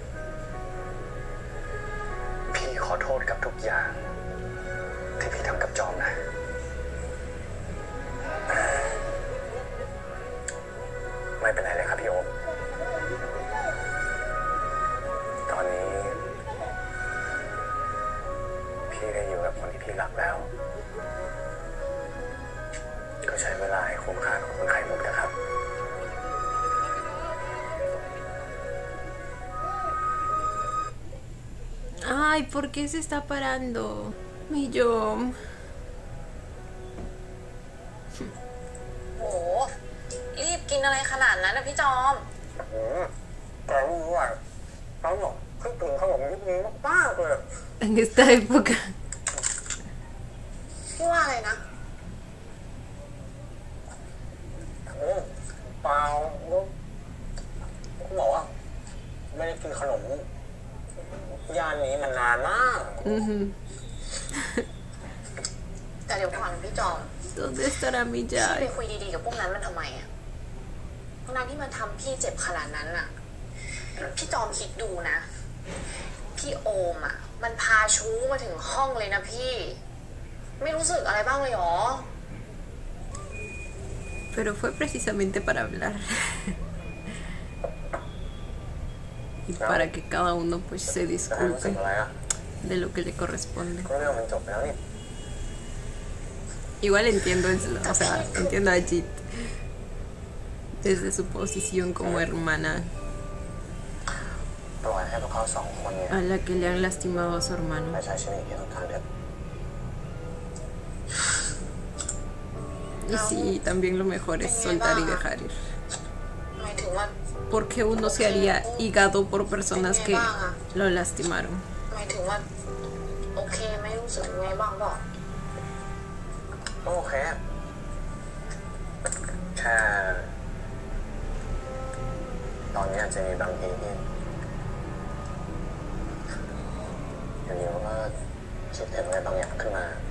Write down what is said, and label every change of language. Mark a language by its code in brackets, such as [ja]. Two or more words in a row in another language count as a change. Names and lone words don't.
[th] พี่ขอโทษกับทุกอย่างที่พี่ทำกับจอมนะไม่เป็นไรเลยครับพี่โอมตอนนี้พี่ได้อยู่กับคนที่พี่รักแล้วก็ใช้เวลาให้คุ้มค่ากับคุณไข่มุกนะครับ [es] Ay, ¿por qué se está parando? Mi Yom. [th] โหรีบกินอะไรขนาดนั้นนะพี่จอม แต่รู้ว่าเขาบอกเขาตื่นเขาบอกยุคนี้มากๆเลย [es] En esta época. [th] พี่ว่าอะไรนะ เปล่าเขาบอกว่าไม่ได้กินขนมย่านนี้มันนานมาก แต่เดี๋ยวก่อนพี่จอม [es] ¿Dónde estará mi [th] พี่ไป [es] Jai? [th] คุยดีๆกับพวกนั้นมันทำไมอ่ะทั้งที่มันทำพี่เจ็บขนาดนั้นอ่ะ พี่จอมคิดดูนะ พี่โอมอ่ะ มันพาชู้มาถึงห้องเลยนะพี่ ไม่รู้สึกอะไรบ้างเลยหรอ [es] Pero fue precisamente para hablar. Y para que cada uno pues se [th] รู้สึก [es] disculpe [th] อะไรอ่ะ [es] de lo que le corresponde. [th] ก็เรื่องมันจบแล้วนี่ [es] Igual entiendo, o sea, entiendo a Jit desde su posición como hermana [th] ปล่อยให้พวกเขาสองคนเนี่ย [es] a la que le han lastimado a su [th] ไป [es] hermano. [th] ใช้ชีวิตที่ต้องการเดิม [es] Y sí, también lo mejor es soltar y dejar ir. [th] หมายถึงว่า [es] Porque uno se haría hígado por personas que lo lastimaron. [th] หมายถึงว่าโอเคไม่รู้สึกยังไงบ้างบอก ก็โอเคแค่ตอนนี้อาจจะมีบางทีที่อยู่ดีๆก็คิดถึงอะไรบางอย่างขึ้นมา